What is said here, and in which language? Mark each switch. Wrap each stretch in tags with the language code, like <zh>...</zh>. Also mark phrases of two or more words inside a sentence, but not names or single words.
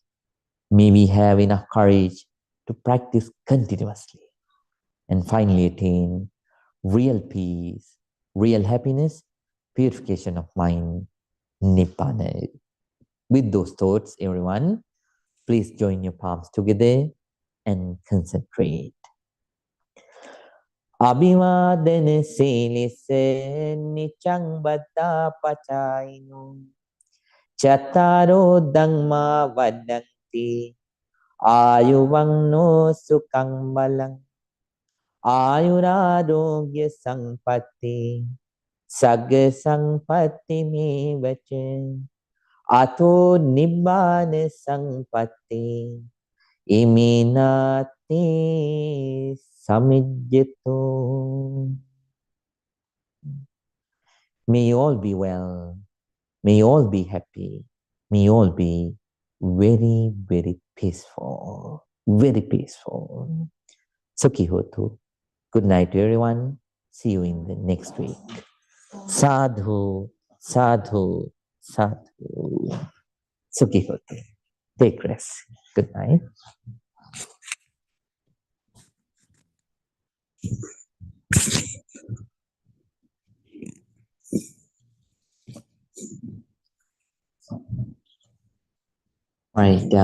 <en>May we have enough courage to practice continuously and finally attain real peace, real happiness, purification of mind, Nibbana. With those thoughts, everyone, please join your palms together and concentrate.</en> <pi>Abhivadana silise nichang baddha pachaino Chattaro dhamma vadanti ayuvang sukang balang ayurarogya sampatti sagga sampatti me vache ato nibbana sampatti iminati samijjito.</pi> <en>May you all be well. May you all be happy. May you all be very, very peaceful. Very peaceful.</en> <pi>Sukhi hotu.</pi> <en>Good night to everyone. See you in the next week.</en> <pi>Sadhu, sadhu, sadhu. Sukhi hotu.</pi> <en>Take rest. Good night. Right.</en>